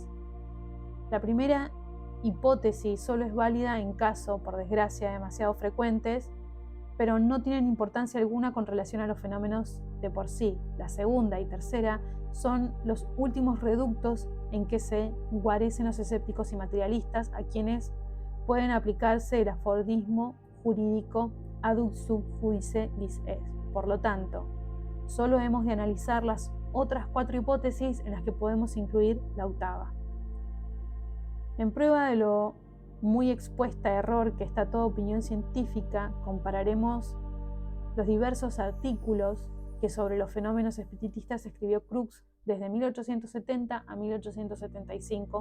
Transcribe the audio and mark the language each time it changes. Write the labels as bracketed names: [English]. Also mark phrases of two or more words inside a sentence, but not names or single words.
[Spanish] La primera hipótesis solo es válida en caso, por desgracia, demasiado frecuentes, pero no tienen importancia alguna con relación a los fenómenos de por sí. La segunda y tercera son los últimos reductos en que se guarecen los escépticos y materialistas, a quienes pueden aplicarse el aforismo jurídico [Latin] ad sub judice lis est. [Spanish] Por lo tanto, solo hemos de analizar las otras 4 hipótesis en las que podemos incluir la 8ª. En prueba de lo muy expuesta a error que está toda opinión científica, compararemos los diversos artículos que sobre los fenómenos espiritistas escribió Crookes desde 1870 a 1875.